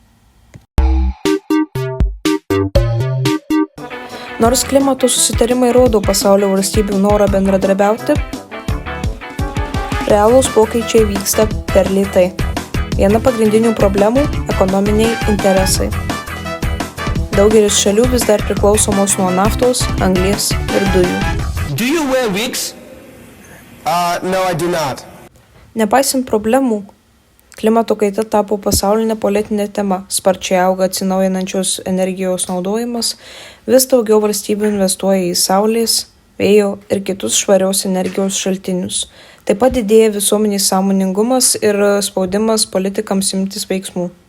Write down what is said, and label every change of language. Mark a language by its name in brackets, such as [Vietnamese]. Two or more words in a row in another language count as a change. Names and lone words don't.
[Lithuanian] Nors klimato susitarimai rodo pasaulio valstybių norą bendradarbiauti, realūs pokyčiai vyksta per lėtai. Viena pagrindinių problemų – ekonominiai interesai. Daugelis šalių vis dar priklausomos nuo naftos, anglies ir dujų. [English] Do you wear wigs? No, I do not. [Lithuanian] Nepaisant problemų, klimato kaita tapo pasaulinė politinė tema. Sparčiai auga atsinaujinančios energijos naudojimas, vis daugiau valstybių investuoja į saulės, vėjo ir kitus švarios energijos šaltinius. Taip pat didėja visuomenės sąmoningumas ir spaudimas politikams imtis veiksmų.